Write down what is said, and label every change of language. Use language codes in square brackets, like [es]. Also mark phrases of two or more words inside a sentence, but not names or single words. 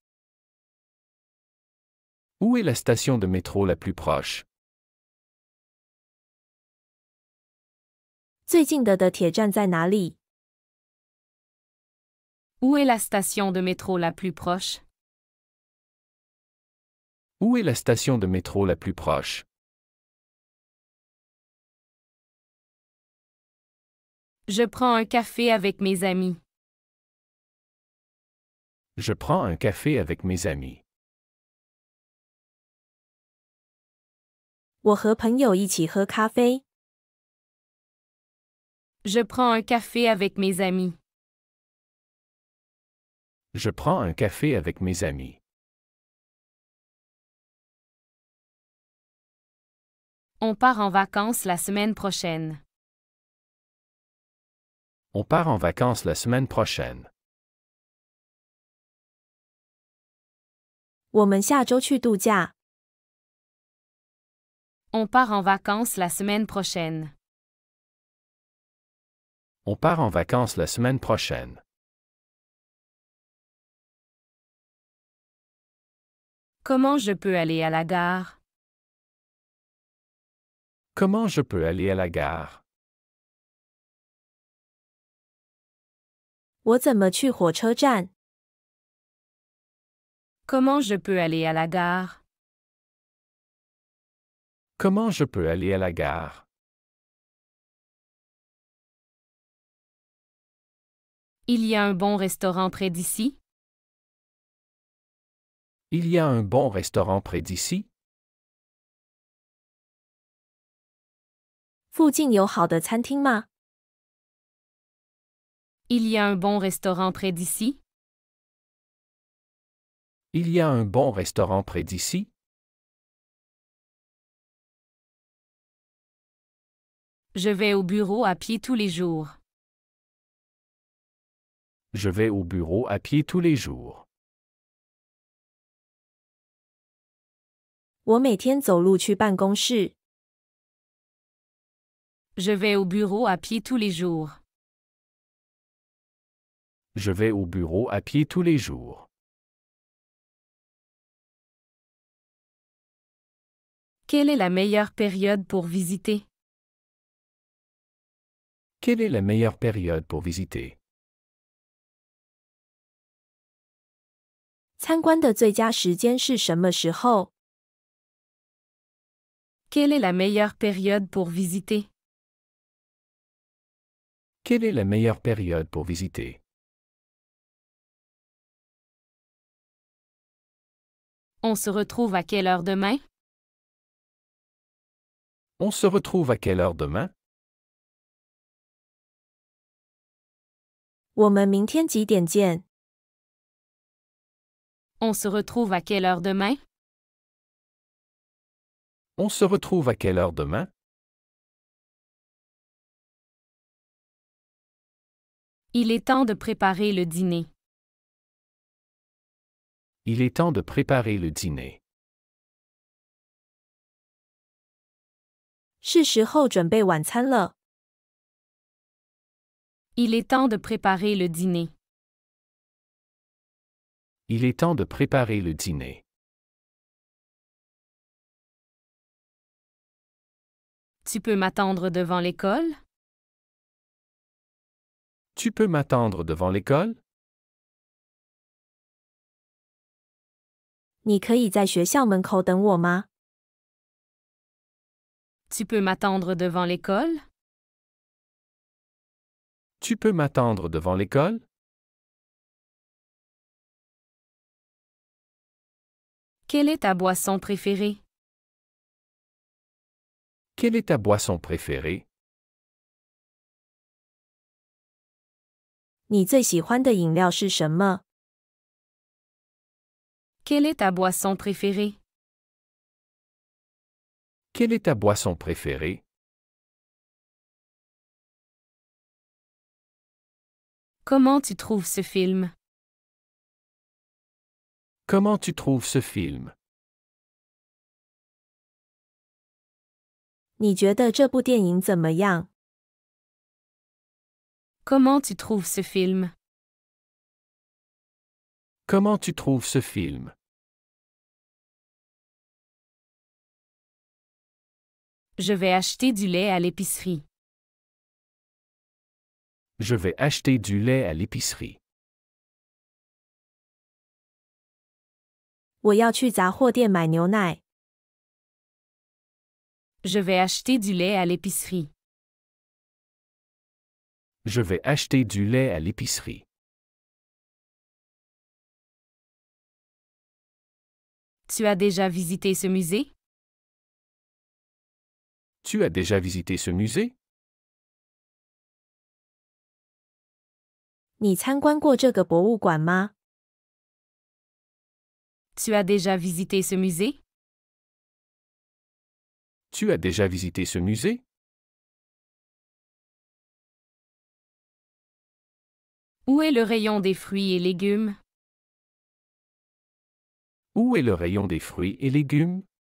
[fr] Où est la station de métro la plus proche? [zh] 最近的铁站在哪里？ [fr] Où est la station de métro la plus proche? Où est la station de métro la plus proche? Je prends un café avec mes amis. Je prends un café avec mes amis. [zh] 我和朋友一起喝咖啡。 [fr] Je prends un café avec mes amis. Je prends un café avec mes amis. On part en vacances la semaine prochaine. On part en vacances la semaine prochaine. [zh] 我们下周去度假。 [fr] On part en vacances la semaine prochaine. On part en vacances la semaine prochaine. Comment je peux aller à la gare? Comment je peux aller à la gare? [zh] 我怎么去火车站？ [fr] Comment je peux aller à la gare? Comment je peux aller à la gare? Il y a un bon restaurant près d'ici? Il y a un bon restaurant près d'ici? [zh] 附近有好的餐厅吗？ [fr] Il y a un bon restaurant près d'ici? Il y a un bon restaurant près d'ici? Je vais au bureau à pied tous les jours. Je vais au bureau à pied tous les jours. [zh] 我每天走路去办公室。 [fr] Je vais au bureau à pied tous les jours. Je vais au bureau à pied tous les jours. Quelle est la meilleure période pour visiter? Quelle est la meilleure période pour visiter? [zh] 参观的最佳时间是什么时候？ [fr] Quelle est la meilleure période pour visiter? Quelle est la meilleure période pour visiter? On se retrouve à quelle heure demain? On se retrouve à quelle heure demain? [zh] 我们明天几点见？ [fr] On se retrouve à quelle heure demain? On se retrouve à quelle heure demain? Il est temps de préparer le dîner. Il est temps de préparer le dîner. [zh] 是时候准备晚餐了。 [fr] Il est temps de préparer le dîner. Il est temps de préparer le dîner. Tu peux m'attendre devant l'école? Tu peux m'attendre devant l'école? [zh] 你可以在学校门口等我吗？ [fr] Tu peux m'attendre devant l'école? Tu peux m'attendre devant l'école? Quelle est ta boisson préférée? Quelle est ta boisson préférée? [zh] 你最喜欢的饮料是什么？ [fr] Quelle est ta boisson préférée? Quelle est ta boisson préférée? Comment tu trouves ce film? Comment tu trouves ce film? [zh] 你觉得这部电影怎么样？ [fr] Comment tu trouves ce film? Comment tu trouves ce film? Je vais acheter du lait à l'épicerie. Je vais acheter du lait à l'épicerie. [zh] 我要去杂货店买牛奶。 [fr] Je vais acheter du lait à l'épicerie. Je vais acheter du lait à l'épicerie. Tu as déjà visité ce musée? Tu as déjà visité ce musée? [zh] 你参观过这个博物馆吗？ [fr] Tu as déjà visité ce musée? Tu as déjà visité ce musée? Où est le rayon des fruits et légumes? Où est le rayon des fruits et légumes?